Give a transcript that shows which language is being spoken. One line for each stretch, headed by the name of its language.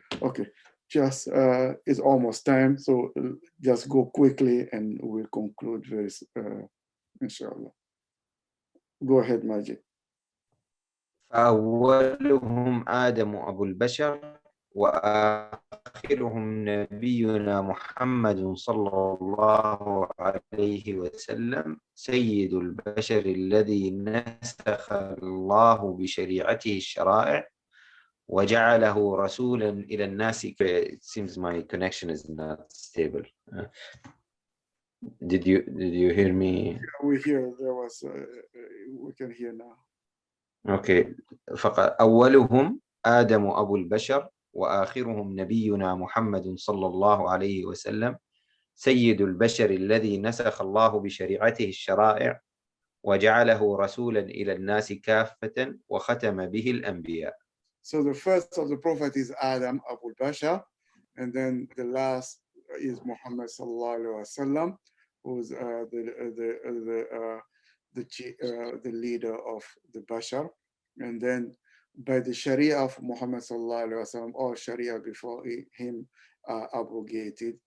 English: Okay, just it's almost time, so just go quickly and we'll conclude very inshallah. Go ahead, Majid.
Arabic: فأولهم آدم أبو البشر وآخرهم وآخرهم نبينا محمد صلى الله عليه وسلم سيد البشر الذي نسخ الله بشريعته الشرائع وجعله رسولا إلى الناس.
English: It seems my connection is not stable. Did you hear me? We hear there was we can hear now. Okay. أولهم آدم أبو البشر وآخرهم نبينا محمد صلى الله عليه وسلم سيد البشر الذي نسخ الله بشريعته الشرائع وجعله رسولا إلى الناس كافة وختم به الأنبياء. So the first of the prophet is Adam Abu Bashar, and then the last is Muhammad sallallahu alaihi wasallam, who's the leader of the Bashar. And then by the Sharia of Muhammad sallallahu alaihi wasallam, all Sharia before him are abrogated.